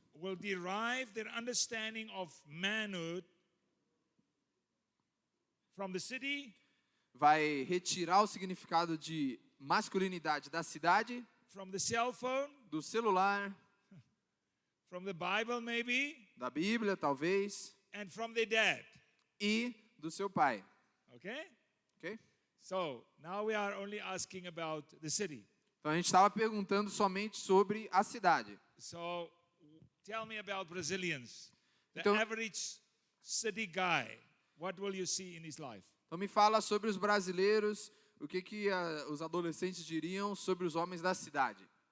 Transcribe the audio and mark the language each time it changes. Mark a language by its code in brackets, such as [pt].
[en] will derive their understanding of manhood from the city, [pt] vai retirar o significado de masculinidade da cidade, [en] from the cell phone, [pt] do celular, [en] from the Bible maybe, [pt] da Bíblia, talvez, [en] and from their dad. [pt] e do seu pai. [en] Okay? [pt] Ok? [en] So now we are only asking about the city. [pt] Então, a gente estava perguntando somente sobre a cidade. [en] So tell me about Brazilians. The [pt] Então- [en] average city guy, what will you see in his life? [pt] Então, me fala sobre os brasileiros, o que os adolescentes diriam sobre os homens da cidade.